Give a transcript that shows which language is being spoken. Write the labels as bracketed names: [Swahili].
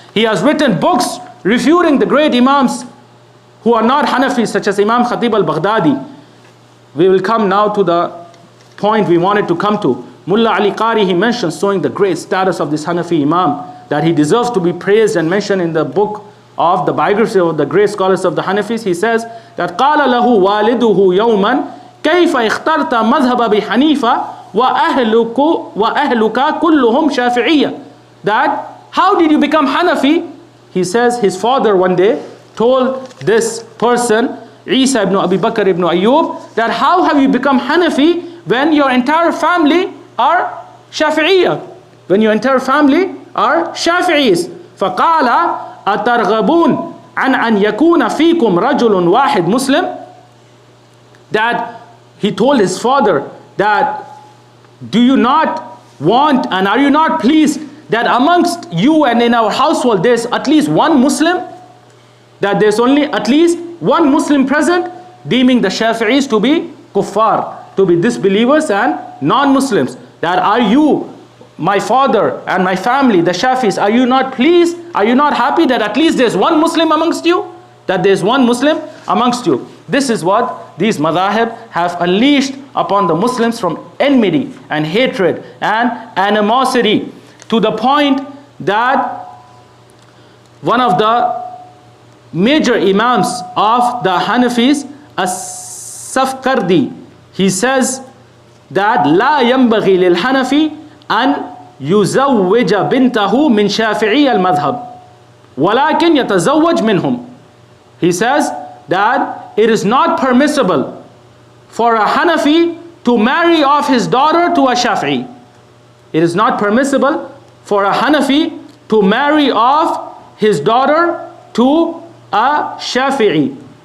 [English] He has written books refuting the great Imams who are not Hanafis, such as Imam Khatib al-Baghdadi. We will come now to the point we wanted to come to. Mullah Ali Qari, he mentions, showing the great status of this Hanafi Imam, that he deserves to be praised and mentioned in the book of the biography of the great scholars of the Hanafis. He says that [Arabic] قال له والده يوما كيف اخترت مذهب أبي حنيفة وأهلك كلهم شافعية. [English] That how did you become Hanafi? He says his father one day told this person, Isa ibn Abi Bakr ibn Ayyub, that how have you become Hanafi when your entire family are Shafi'iyya? When your entire family are Shafi'is. [Arabic] فقال أترغبون عن أن يكون فيكم رجل واحد مسلم. [English] That he told his father that, do you not want and are you not pleased that amongst you and in our household there's at least one Muslim? That there's only at least one Muslim present, deeming the Shafi'is to be kuffar, to be disbelievers and non-Muslims. That are you, my father and my family, the Shafis, are you not pleased? Are you not happy that at least there's one Muslim amongst you? That there's one Muslim amongst you. This is what these Madhahib have unleashed upon the Muslims from enmity and hatred and animosity, to the point that one of the major Imams of the Hanafis, [Arabic] Safkardi, [English] he says that [Arabic] لا ينبغي للحنفي أن يزوج بنته من شافعي المذهب ولكن يتزوج منهم. [English] He says that it is not permissible for a Hanafi to marry off his daughter to a Shafi'i. It is not permissible for a Hanafi to marry off his daughter to a Shafi'i.